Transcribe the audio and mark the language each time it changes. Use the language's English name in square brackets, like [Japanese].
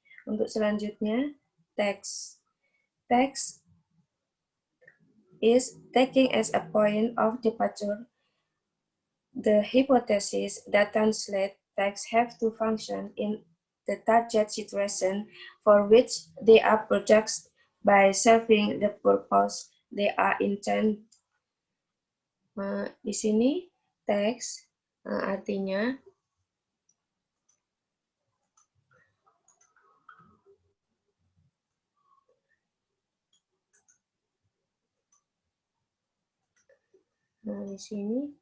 [Indonesian] Untuk selanjutnya, text. [English] Text is taking as a point of departure the hypothesis that translate text have to function in the target situation for which they are produced by serving the purpose they are intended. [Indonesian] Di sini teks artinya di sini